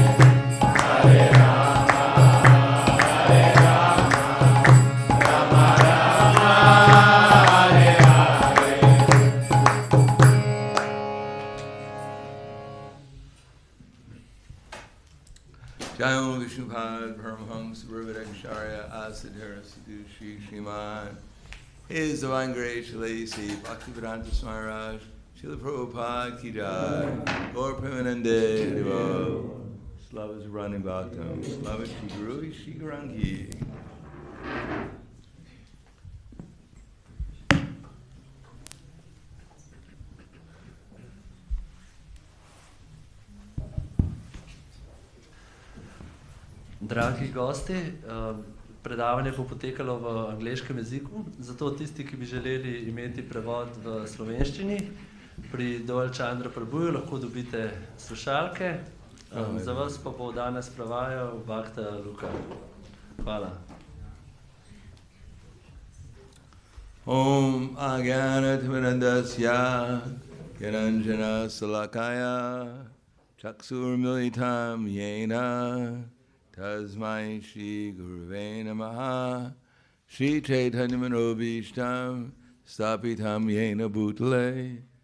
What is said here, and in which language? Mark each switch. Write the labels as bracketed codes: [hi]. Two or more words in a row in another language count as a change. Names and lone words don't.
[sa] Hare Rama, Jayam Vishnupad Paramahams Sarvadakshaya Asadhara Sadhu Shri Sriman. His Divine Grace Shalasi Bhaktivedanta Swami Maharaj Srila Prabhupada Ki Jai Gaur Premanande Haribo Slava Zarani Bhaktam Slava Shri Guru Shri Garangi. [sl] Dragi gosti, predavanje bo potekalo v angleškem jeziku, zato tisti, ki bi želeli imeti prevod v slovenščini, pri Dol Chandra Prabhuju lahko dobite slušalke, za vas pa bo danes prevajal Bhakta Luka. Hvala. [sa] Om Agyanatmirandasya Gyananjana Salakaya Chaksurmilitam Yena Tasmai Shri Guruve Namaha Shri Chaitanya Manobishtam Stapitam Yena Bhutale